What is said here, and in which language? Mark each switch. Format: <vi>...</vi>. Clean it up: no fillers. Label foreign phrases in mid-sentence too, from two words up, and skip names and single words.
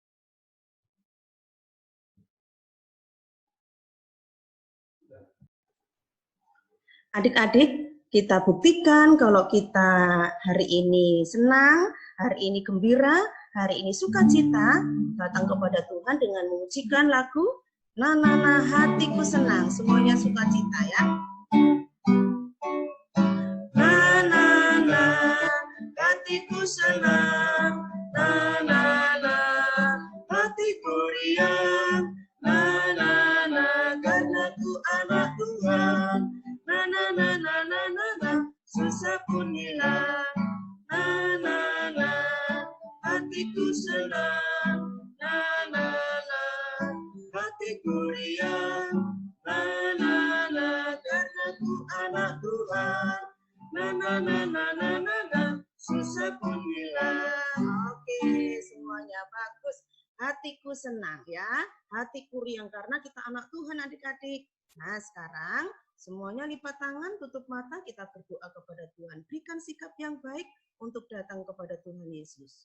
<id>Adik-adik, kita buktikan kalau kita hari ini senang, hari ini gembira, hari ini sukacita, datang kepada Tuhan dengan mengujikan lagu "Na na na hatiku senang", semuanya sukacita ya. Na na na hatiku senang, na na na hatiku riang, na na na karena ku anak Tuhan. Na na na na na na na susah pun hilang, na na na hatiku senang, na na na hatiku riang, na na na karena ku anak Tuhan, na na na na na na na susah pun hilang. Oke, semuanya bagus. Hatiku senang ya, hatiku riang karena kita anak Tuhan adik-adik. Nah sekarang semuanya lipat tangan, tutup mata, kita berdoa kepada Tuhan. Berikan sikap yang baik untuk datang kepada Tuhan Yesus.</id>